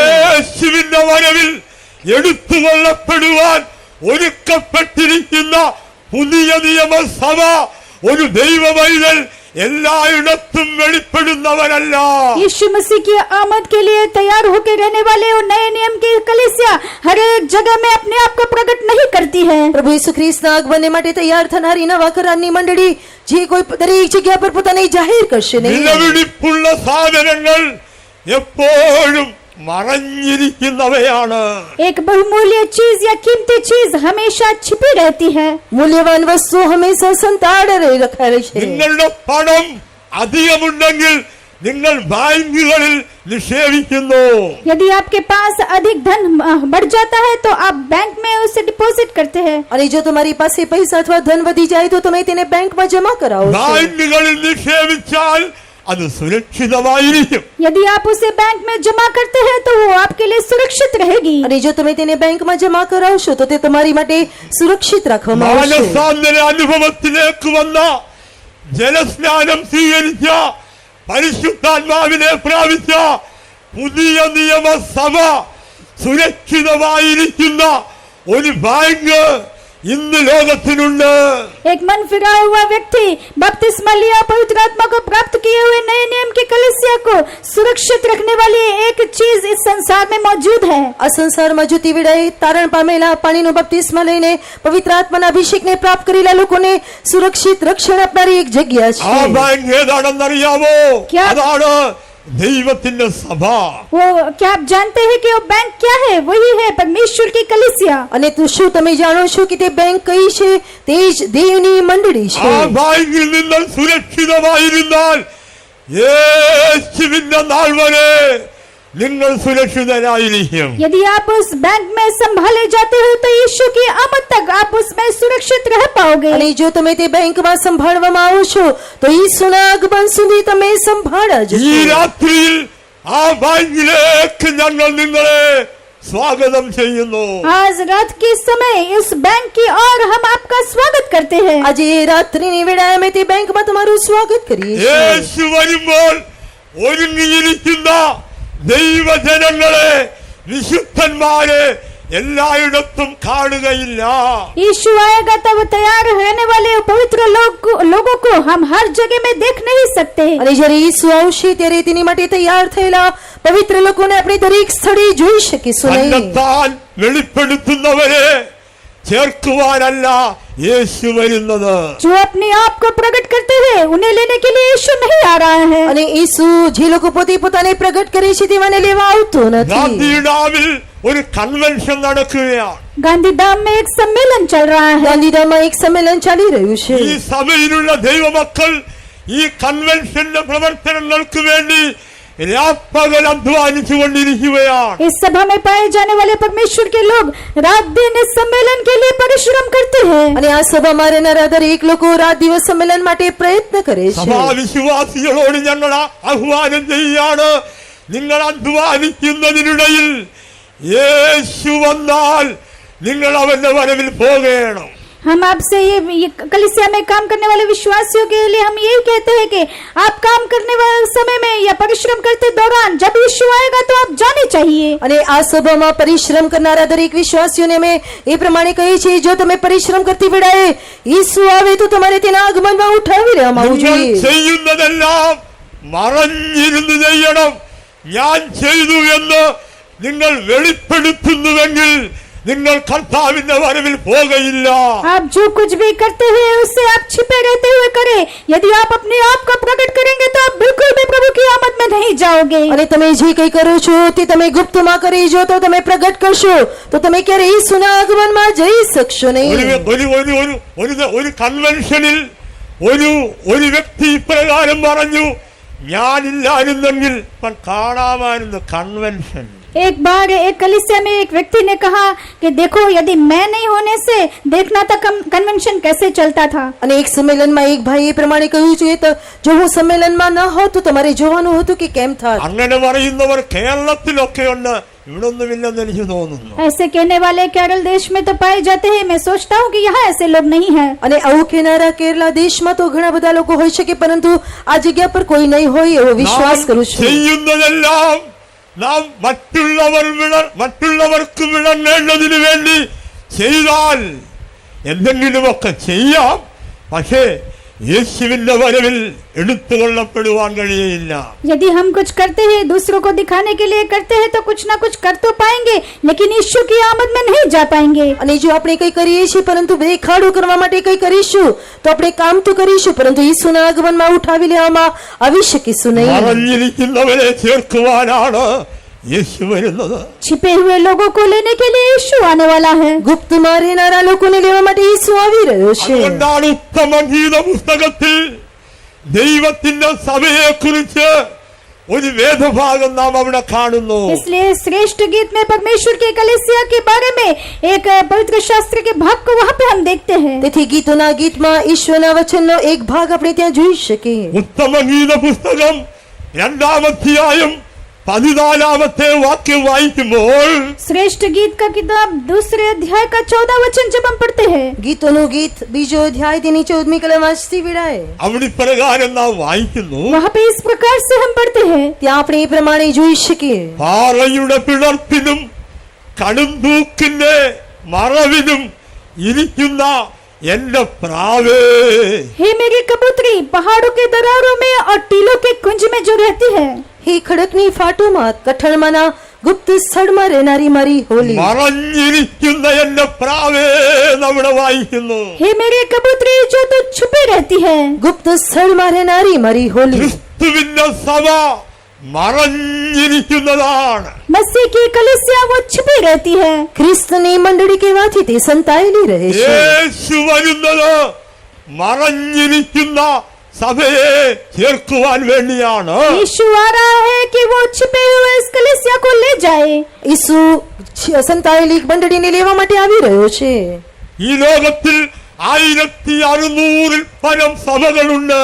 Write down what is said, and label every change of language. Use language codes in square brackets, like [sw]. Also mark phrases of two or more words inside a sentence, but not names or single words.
[ml] യേശുവിന്റെ വരവിൽ എടുത്തുകൊള്ളപ്പെടുവാൻ ഒരുക്കപ്പെട്ടിരിക്കുന്ന പുതിയ നിയമസഭ ഒരു ദൈവവൈതൽ എല്ലായിടത്തും വെളിപ്പെടുന്നവരല്ല. [hi] यीशु मसीह की आमद के लिए तैयार होकर रहने वाले और नए नियम की कलीसिया हर एक जगह में अपने आप को प्रकट नहीं करती है. [gu] પ્રભુ ઈસુ ખ્રિસ્તના આગમનને માટે તૈયાર થનારી નવા કરારની મંડળી જે કોઈ દરેક જગ્યા પર પોતાને જાહેર કરશે નહીં. [ml] വിലപിടിപ്പുള്ള സാധനങ്ങൾ എപ്പോഴും മറഞ്ഞിരിക്കുന്നവയാണ്. [hi] एक बहुमूल्य चीज या कीमती चीज हमेशा छिपी रहती है. [gu] મૂલ્યવાન વસ્તુ હંમેશા સંતાડે રખાય છે. [ml] നിങ്ങളുടെ പണം അധികമുണ്ടെങ്കിൽ നിങ്ങൾ ബാങ്കുകളിൽ നിക്ഷേപിക്കുന്നു. [hi] यदि आपके पास अधिक धन बढ़ जाता है तो आप बैंक में उसे डिपॉजिट करते हैं. [gu] અને જો તમારી પાસે પૈસા અથવા ધન વધી જાય તો તમે તેને બેંકમાં જમા કરાવો છો. [ml] ബാങ്കുകളിൽ നിക്ഷേപിച്ചാൽ അത് സുരക്ഷിതമായിരിക്കും. [hi] यदि आप उसे बैंक में जमा करते हैं तो वो आपके लिए सुरक्षित रहेगी. [gu] અને જો તમે તેને બેંકમાં જમા કરાવશો તો તે તમારી માટે સુરક્ષિત રાખવામાં આવશે. [ml] മാനസാന്തര അനുഭവത്തിലേക്ക് വന്ന ജലസ്നാനം സ്വീകരിച്ച പരിശുദ്ധാത്മാവിനെ പ്രാപിച്ച പുതിയ നിയമസഭ സുരക്ഷിതമായിരിക്കുന്ന ഒരു ബാങ്ക് ഇന്ന് ലോകത്തിനുണ്ട്. [hi] एक मन फिरा हुआ व्यक्ति बपतिस्मा लिया, पवित्र आत्मा को प्राप्त किए हुए नए नियम की कलीसिया को सुरक्षित रखने वाली एक चीज इस संसार में मौजूद है. [gu] આ સંસારમાં જ્યોતિ વિડાઈ તારણ પામેલા પાણીનો બપ્તિસ્મા લઈને પવિત્ર આત્માના અભિષેકને પ્રાપ્ત કરેલા લોકોને સુરક્ષિત રક્ષણ આપનારી એક જગ્યા [ml] ആ [gu] છે. [ml] ബാങ്ക് ഏതാണെന്നറിയാമോ? ക്യാ? അതാണ് ദൈവത്തിന്റെ സഭ. [hi] वो क्या आप जानते हैं कि वो बैंक क्या है? वही है परमेश्वर की कलीसिया. [gu] અને શું તમે જાણો છો કે તે બેંક કઈ છે? તે જ દેવની મંડળી [ml] ആ [gu] છે. [ml] ബാങ്കിൽ നിങ്ങൾ സുരക്ഷിതമായിരുന്നാൽ യേശുവിന്റെ നാൾ വരെ നിങ്ങൾ സുരക്ഷിതരായിരിക്കും. [hi] यदि आप उस बैंक में संभाले जाते हो तो यीशु की आमद तक आप उसमें सुरक्षित रह पाओगे. [gu] અને જો તમે તે બેંકમાં સંભાળવામાં આવો છો તો ઈસુના આગમન સુધી તમે સંભાળા [ml] ഈ [gu] જશો. [ml] രാത്രിയിൽ ആ ബാങ്കിലേക്ക് ഞങ്ങൾ നിങ്ങളെ സ്വാഗതം ചെയ്യുന്നു. [hi] आज रात के समय इस बैंक की ओर हम आपका स्वागत करते हैं. [gu] આજે રાત્રિની વેળાએ અમે તે બેંકમાં તમારું સ્વાગત કરીએ છીએ. [ml] യേശു വരുമ്പോൾ ഒരുങ്ങിയിരിക്കുന്ന ദൈവജനങ്ങളെ വിശുദ്ധന്മാരെ എല്ലായിടത്തും കാണുകയില്ല. [hi] यीशु आएगा तब तैयार रहने वाले पवित्र लोगों को हम हर जगह में देख नहीं सकते. [gu] અને જ્યારે ઈસુ આવશે ત્યારે તેની માટે તૈયાર થયેલા પવિત્ર લોકોને આપણે દરેક સ્થળે જોઈ શકીશું નહીં. [ml] തന്നെത്താൻ വെളിപ്പെടുത്തുന്നവരെ ചേർക്കുവാനല്ല യേശു വരുന്നത്. [hi] जो अपने आप को प्रकट करते हैं उन्हें लेने के लिए यीशु नहीं आ रहा है. [gu] અને ઈસુ જે લોકો પોતે પોતાને પ્રગટ કરે છે તેવાને લેવા આવતો નથી. [ml] ഗാന്ധിഡാമിൽ ഒരു കൺവെൻഷൻ നടക്കുകയാണ്. [hi] गांधीधाम में एक सम्मेलन चल रहा है. [gu] ગાંધીધામમાં એક સંમેલન ચાલી રહ્યું છે. [ml] ഈ സഭയിലുള്ള ദൈവമക്കൾ ഈ കൺവെൻഷന്റെ പ്രവർത്തനങ്ങൾക്ക് വേണ്ടി രാപ്പകൽ അധ്വാനിച്ചു കൊണ്ടിരിക്കുകയാണ്. [hi] इस सभा में पाए जाने वाले परमेश्वर के लोग रात दिन इस सम्मेलन के लिए परिश्रम करते हैं. [gu] અને આ સભામાં રહેનારા દરેક લોકો રાત દિવસ સંમેલન માટે પ્રયત્ન કરે છે. [ml] സഭാവിശ്വാസികളോട് ഞങ്ങൾ ആഹ്വാനം ചെയ്യാണ്, നിങ്ങൾ അധ്വാനിക്കുന്നതിനിടയിൽ യേശു വന്നാൽ നിങ്ങൾ അവന്റെ വരവിൽ പോകണം. [hi] हम आपसे ये कलीसिया में काम करने वाले विश्वासियों के लिए हम यही कहते हैं कि आप काम करने वाले समय में या परिश्रम करते दौरान जब यीशु आएगा तो आप जाने चाहिए. [gu] અને આ સભામાં પરિશ્રમ કરનારા દરેક વિશ્વાસીઓને અમે એ પ્રમાણે કહીએ છીએ, જો તમે પરિશ્રમ કરતી વેળાએ ઈસુ આવે તો તમારે તેના આગમનમાં ઉઠાવી લેવામાં આવવું [ml] നിങ്ങൾ [gu] જોઈએ. [ml] ചെയ്യുന്നതെല്ലാം മറഞ്ഞിരുന്ന് ചെയ്യണം. ഞാൻ ചെയ്തു എന്ന് നിങ്ങൾ വെളിപ്പെടുത്തുന്നുവെങ്കിൽ നിങ്ങൾ കർത്താവിന്റെ വരവിൽ പോകയില്ല. [hi] आप जो कुछ भी करते हैं उससे आप छिपे रहते हुए करें. यदि आप अपने आप को प्रकट करेंगे तो आप बिल्कुल भी प्रभु की आमद में नहीं जाओगे. [gu] અને તમે જે કંઈ કરો છો તે તમે ગુપ્તમાં કરી જો તો તમે પ્રગટ કરશો તો તમે ક્યારે ઈસુના આગમનમાં જઈ શકશો નહીં. [ml] ഒരു കൺവെൻഷനിൽ ഒരു വ്യക്തി ഇപ്രകാരം പറഞ്ഞു, ഞാനില്ലായിരുന്നെങ്കിൽ കാണാമായിരുന്നു കൺവെൻഷൻ. [hi] एक बार एक कलीसिया में एक व्यक्ति ने कहा कि देखो यदि मैं नहीं होने से देखना था कन्वेंशन कैसे चलता था. [gu] અને એક सम्मेलનમાં એક ભાઈએ પ્રમાણે કહ્યું છે તો જો હું सम्मेलનમાં ન હોત તો તમારે જોવાનું હતું કે કેમ થાત. [ml] അങ്ങനെ പറയുന്നവർ കേരളത്തിലൊക്കെ ഉണ്ട്, ഇവിടൊന്നുമില്ലെന്ന് എനിക്ക് തോന്നുന്നു. [hi] ऐसे कहने वाले केरल देश में तो पाए जाते हैं. मैं सोचता हूँ कि यहाँ ऐसे लोग नहीं हैं. [gu] અને આવું કહેનારા કેરલા દેશમાં તો ઘણા બધા લોકો હોઈ શકે પરંતુ આ જગ્યા પર કોઈ નહીં હોય એવો વિશ્વાસ કરું છું. [ml] ചെയ്യുന്നതെല്ലാം നാം മറ്റുള്ളവർക്ക് വിളങ്ങേണ്ടതിന് വേണ്ടി ചെയ്താൽ എന്തെങ്കിലുമൊക്കെ ചെയ്യാം. പക്ഷേ യേശുവിന്റെ വരവിൽ എടുത്തുകൊള്ളപ്പെടുവാൻ കഴിയില്ല. [hi] यदि हम कुछ करते हैं दूसरों को दिखाने के लिए करते हैं तो कुछ ना कुछ कर तो पाएंगे लेकिन यीशु की आमद में नहीं जा पाएंगे. [gu] અને જો આપણે કંઈ કરીએ છીએ પરંતુ દેખાડો કરવા માટે કંઈ કરીશું તો આપણે કામ તો કરીશું પરંતુ ઈસુના આગમનમાં ઉઠાવી લેવામાં આવી શકીશું નહીં. [ml] മറഞ്ഞിരിക്കുന്നവരെ ചേർക്കുവാനാണ് യേശു വരുന്നത്. [hi] छिपे हुए लोगों को लेने के लिए यीशु आने वाला है. [gu] ગુપ્તમાં રહેનારા લોકોને લેવા માટે ઈસુ આવી રહ્યો છે. [ml] അതുകൊണ്ടാണ് ഉത്തമഗീത പുസ്തകത്തിൽ ദൈവത്തിന്റെ സഭയെ കുറിച്ച് ഒരു വേദഭാഗം നാം അവിടെ കാണുന്നു. [hi] इसलिए श्रेष्ठ गीत में परमेश्वर के कलीसिया के बारे में एक पवित्र शास्त्र के भाग को वहाँ पे हम देखते हैं. [gu] તેથી ગીતોના ગીતમાં ઈશ્વરના વચનનો એક ભાગ આપણે ત્યાં જોઈ શકીએ. [ml] ഉത്തമഗീത പുസ്തകം 2-ാം അധ്യായം 14-ാമത്തെ വാക്യം വായിക്കുമ്പോൾ [hi] श्रेष्ठ गीत का किताब 2 अध्याय का 14 वचन जब हम पढ़ते हैं [gu] ગીતોનું ગીત 2 અધ્યાય તેની 14મી કલમ વાંચતી વિડાય [ml] അവിടെ പ്രകാരം നാം വായിക്കുന്നു, [hi] वहाँ पे इस प्रकार से हम पढ़ते हैं. [gu] ત્યાં આપણે એ પ્રમાણે જોઈ શકીએ. [ml] പാറയുടെ പിളർപ്പിനും കടുംതൂക്കിന്റെ മറവിനും ഇരിക്കുന്ന എന്റെ പ്രാവേ, [hi] हे मेरी कबूतरी पहाड़ों के दरारों में और टीलों के कुंज में जो रहती है. [gu] હે ખડકની ફાટોમાં કઠણમાંના ગુપ્ત સ્થળમાં રહેનારી મારી હોલી. [ml] മറഞ്ഞിരിക്കുന്ന എന്റെ പ്രാവേ നമ്മുടെ വായിക്കുന്നു. [hi] हे मेरी कबूतरी जो तो छुपी रहती है. [gu] ગુપ્ત સ્થળમાં રહેનારી મારી હોલી. [ml] ക്രിസ്തുവിന്റെ സഭ മറഞ്ഞിരിക്കുന്നതാണ്. [hi] मसीह की कलीसिया वो छुपी रहती है. [gu] ખ્રિસ્તની મંડળી કહેવાથી તે સંતાયેલી રહે છે. [ml] യേശു വരുന്നത് മറഞ്ഞിരിക്കുന്ന സഭയെ ചേർക്കുവാൻ വേണ്ടിയാണ്. [hi] यीशु आ रहा है कि वो छिपे हुए इस कलीसिया को ले जाए. [gu] ઈસુ સંતાયેલી મંડળીને લેવા માટે આવી રહ્યો છે. [ml] ഈ ലോകത്തിൽ 1600 പരം സഭകളുണ്ട്.